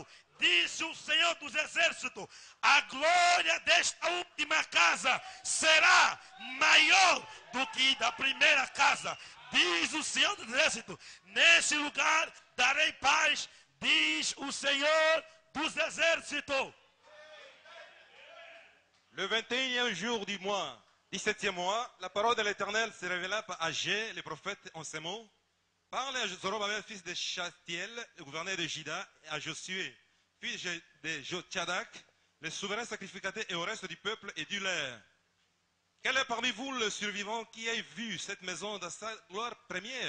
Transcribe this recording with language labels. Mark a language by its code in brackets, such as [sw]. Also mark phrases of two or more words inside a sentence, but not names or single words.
[pt] Disse o Senhor dos Exércitos, a glória desta última casa será maior do que da primeira casa. Diz o Senhor dos Exércitos, nesse lugar darei paz, diz o Senhor dos Exércitos. [fr] Le 21e jour du mois, 17e mois, la parole de l'Éternel se révéla par Agé, le prophète, en ces mots. Parle à Zorobabel, fils de Shealtiel, le gouverneur de Juda, et à Josué, fils de Jotchadak, le souverain sacrificateur, et au reste du peuple, et dis-leur: quel est parmi vous le survivant qui ait vu cette maison dans sa gloire première?